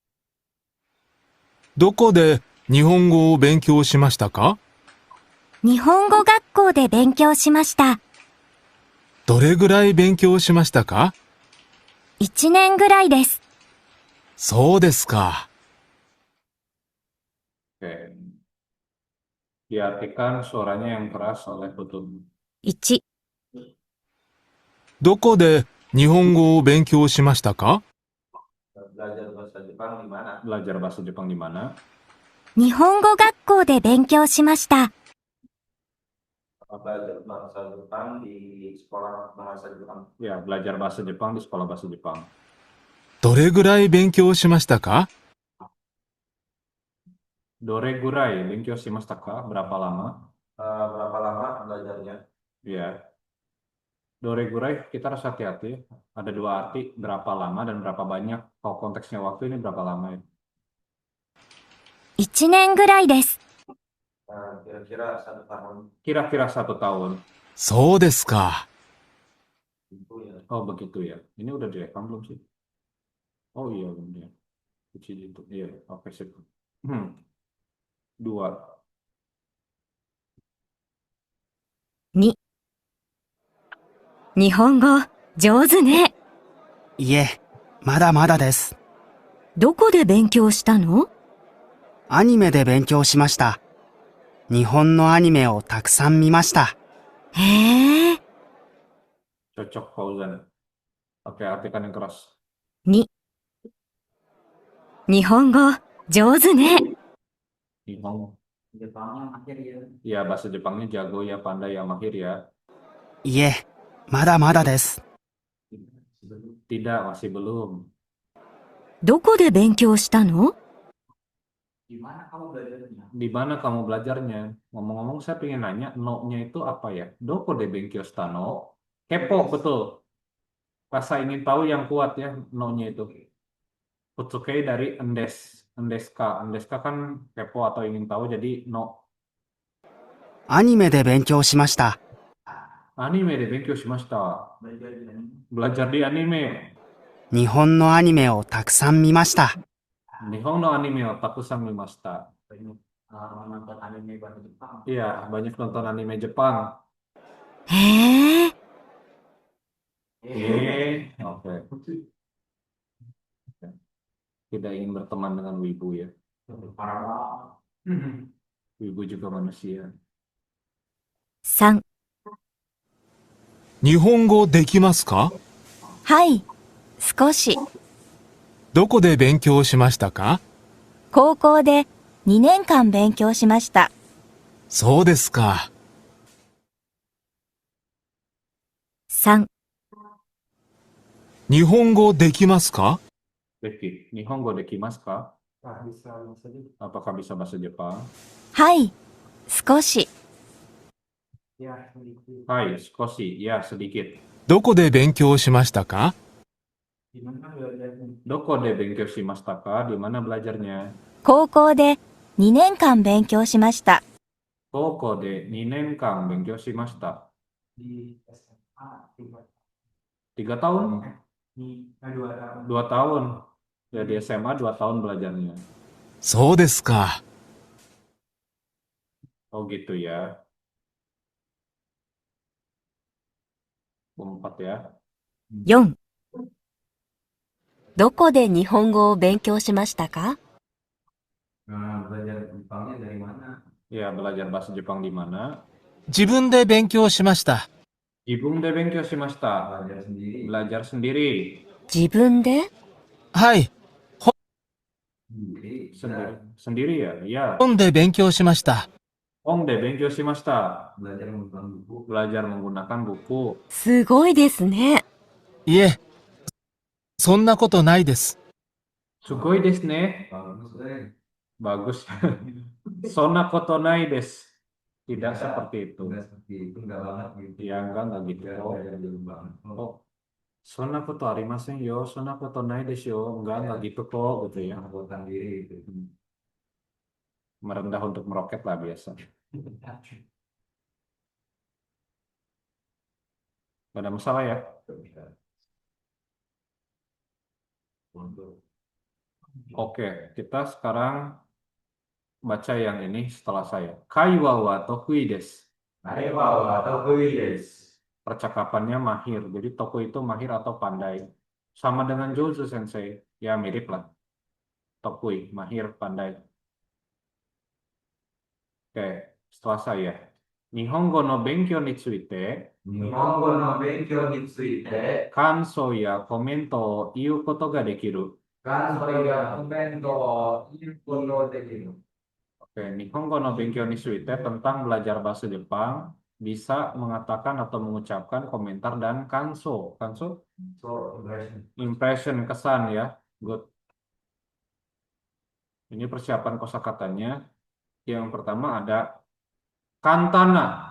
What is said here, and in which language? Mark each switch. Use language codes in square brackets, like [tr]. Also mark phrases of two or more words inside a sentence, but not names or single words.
[ja] どこで日本語を勉強しましたか？日本語学校で勉強しました。どれぐらい勉強しましたか？ 1年ぐらいです。そうですか。 [id] Oke. Diartikan suaranya yang keras oleh Putun. [ja] 1、どこで日本語を勉強しましたか？ [id] Belajar bahasa Jepang di mana? Belajar bahasa Jepang di mana? [ja] 日本語学校で勉強しました。 [id] Belajar bahasa Jepang di sekolah bahasa Jepang. Ya, belajar bahasa Jepang di sekolah bahasa Jepang. [ja] どれぐらい勉強しましたか？どれぐらい、勉強しましたか? [id] Berapa lama? Berapa lama belajarnya? Ya. Doregurai kita harus hati-hati. Ada dua arti, berapa lama dan berapa banyak. Kalau konteksnya waktu ini berapa lama ya? [ja] 1 年ぐらいです。 [id] Kira-kira 1 tahun. Kira-kira 1 tahun. [ja] そうですか。 [id] Oh begitu ya. Ini udah direkam belum sih? Oh iya belum ya. Uji itu. Iya, oke sip. 2. [ja] 2、日本語上手ね。いえ、まだまだです。どこで勉強したの？アニメで勉強しました。日本のアニメをたくさん見ました。へえ。 [id] Cocok Fauzan. Oke, artikan yang keras. [ja] に、日本語、上手ね。 Nihon. [id] Jepangnya akhir ya. Ya, bahasa Jepangnya jago ya, pandai ya, mahir ya. [ja] いえ、まだまだです。 [id] Tidak, masih belum. [ja] どこで勉強したの？ [id] Di mana kamu belajarnya? Di mana kamu belajarnya? Ngomong-ngomong, saya pengen nanya, no-nya itu apa ya? [ja] どこで勉強したの? [id] Kepo, betul. Rasa ingin tahu yang kuat ya, no-nya itu. Futsukei dari endes. Endeska. Endeska kan kepo atau ingin tahu, jadi no. [ja] アニメで勉強しました。アニメで勉強しました. [id] Belajar di anime. Belajar di anime. [ja] 日本のアニメをたくさん見ました。日本のアニメをたくさん見ました. [id] Banyak nonton anime bahasa Jepang. Iya, banyak nonton anime Jepang. [ja] へえ、 [id] Oke. Tidak ingin berteman dengan wibu ya. Parah banget. Wibu juga manusia. [ja] 3、日本語できますか？はい、少し。どこで勉強しましたか？高校で2年間勉強しました。そうですか。 3、日本語できますか？ Rifki, 日本語できますか? [id] Wah, bisa saja. Apakah bisa bahasa Jepang? [ja] はい、少し。 [id] Ya, sedikit. [ja] はい、少し. [id] Ya, sedikit. [ja] どこで勉強しましたか？ [id] Di mana belajarnya? [ja] どこで勉強しましたか? [id] Di mana belajarnya? [ja] 高校で2年間勉強しました。高校で2年間勉強しました. [id] Di SMA 3 tahun? Di 2 tahun. 2 tahun. Ya, di SMA 2 tahun belajarnya. [ja] そうですか。 [id] Oh gitu ya. 4 ya. [ja] 4、どこで日本語を勉強しましたか？ [id] Nah, belajar Jepangnya dari mana? Ya, belajar bahasa Jepang di mana? [ja] 自分で勉強しました。自分で勉強しました. [id] Belajar sendiri. Belajar sendiri. [ja] 自分で？はい。 [id] Sendiri. Sendiri ya? Ya. [ja] 本で勉強しました。本で勉強しました. [id] Belajar menggunakan buku. Belajar menggunakan buku. [ja] すごいですね。いえ、そんなことないです。すごいですね. [id] Bagus deh. Bagus. [ja] そんなことないです. [id] Tidak seperti itu. Enggak seperti itu, enggak banget gitu. Ya, enggak gitu. Enggak Oh, belajar dulu banget. oh. [ja] そんなことありませんよ。そんなことないですよ. [id] Enggak gitu kok gitu ya. Angkutan diri gitu. Merendah untuk meroket lah biasa. Gak ada masalah ya. Oke, kita sekarang baca yang ini setelah saya. [ja] 会話は得意です. 会話は得意です. [id] Percakapannya mahir. Jadi tokui itu mahir atau pandai. Sama dengan [ja] 上手先生. [id] Ya mirip lah. Tokui, mahir, pandai. Oke, setelah saya. [ja] 日本語の勉強について, 日本語の勉強について, 感想やコメントを言うことができる. 感想やコメントを言うこと出来る. [id] Oke, [ja] 日本語の勉強について [id] tentang belajar bahasa Jepang bisa mengatakan atau mengucapkan komentar dan kanso. Kanso? So, Impression, kesan ya. Good. Ini persiapan kosakatanya. Yang pertama ada kantana.